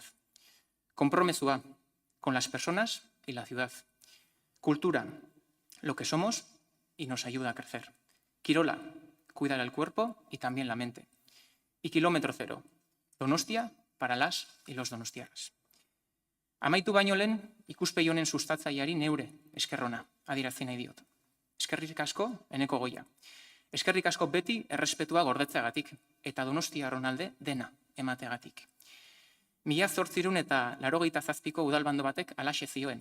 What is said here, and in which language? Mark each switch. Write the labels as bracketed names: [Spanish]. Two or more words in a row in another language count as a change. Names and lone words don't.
[Spanish] Konpromezua, con las personas y la ciudad. Cultura, lo que somos y nos ayuda a crecer. Kirola, cuidar el cuerpo y también la mente. Y kilómetro cero, Donostia para las y los donostiarras. [Basque] Amaitu baino lehen, ikuspegi honen sustatzaileari neure eskerrona adierazi nahi diot. Eskerrik asko, Eneko Goia. Eskerrik asko beti errespetua gordetzeagatik eta Donostiarron alde dena emateagatik. 1887ko udalbando batek halaxe zioen.